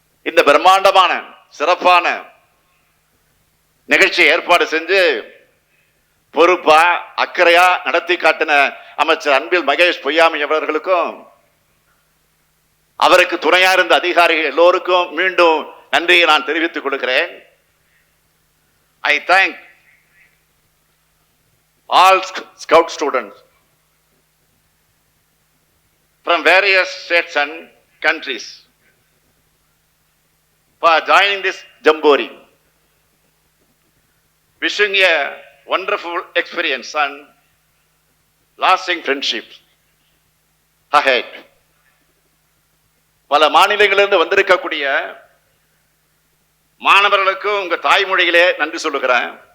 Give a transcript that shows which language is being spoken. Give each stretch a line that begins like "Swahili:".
Tamil: இந்த பிரம்மாண்டமான சிறப்பான நிகழ்ச்சியை ஏற்பாடு செஞ்சு பொறுப்பா அக்கறையா நடத்தி காட்டின அமைச்சர் அன்பில் மகேஷ் பொய்யாமி அவர்களுக்கும் அவருக்கு துணையா இருந்த அதிகாரிகள் எல்லோருக்கும் மீண்டும் நன்றியை நான் தெரிவித்துக் கொள்கிறேன்.
English: I thank all Scout students from various states and countries for joining this Jamboree. Wishing a wonderful experience and lasting friendship ahead.
Tamil: பல மாநிலங்களிலிருந்து வந்திருக்கக்கூடிய மாணவர்களுக்கும் உங்க தாய்மொழியிலே நன்றி சொல்லுகிறேன்.